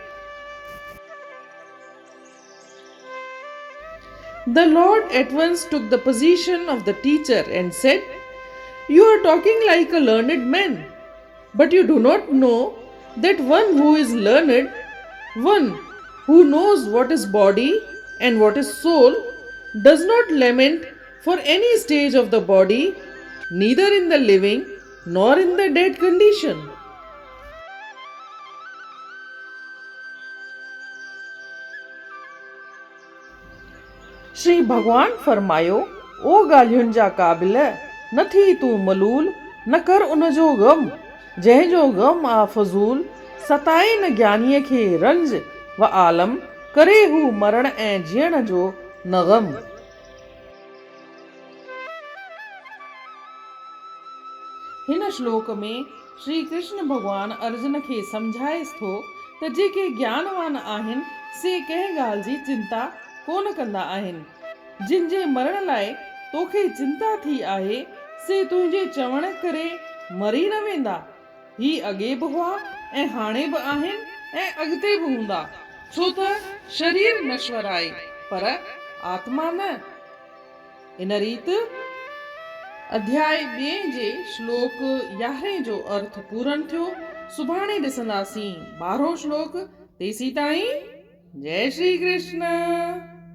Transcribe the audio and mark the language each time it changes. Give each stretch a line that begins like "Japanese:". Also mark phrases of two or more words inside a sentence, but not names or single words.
English: The Lord at once took the position of the teacher and said, you are talking like a learned man, but you do not know that one who is learned, one who knows what is body and what is soul, does not lament for any stage of the body, neither in the living nor in the dead condition.
Sindhi: श्री भगवान फरमायो, ओ गाल्युंजा काबिल, न थी तू मलूल न कर उनजो गम। जंहिं जो ग़म आ फज़ूल सताए न ज्ञानीअ खे रंज व आलम करे हू मरण ऐं जीअण जो न ग़म। हिन श्लोक में श्री कृष्ण भगवान अर्जुन खे सम्झाएसि थो त जेके ज्ञानवान आहिनि से कंहिं ॻाल्हि जी चिंता कोन कंदा आहिनि। जिन जे मरण लाइ तोखे चिंता थी आहे से तुंहिंजे चवण करे मरी न वेंदा। ही अॻे बि हुआ ऐं हाणे बि आहिनि ऐं अॻिते बि हूंदा, छो त शरीर नश्वर आहे पर आत्मा न। इन रीति अध्याय 2 जे श्लोक 11 जो अर्थ पूरन थियो। सुभाणे ॾिसंदासीं 12 श्लोक। तेसी ताईं जय श्री कृष्ण।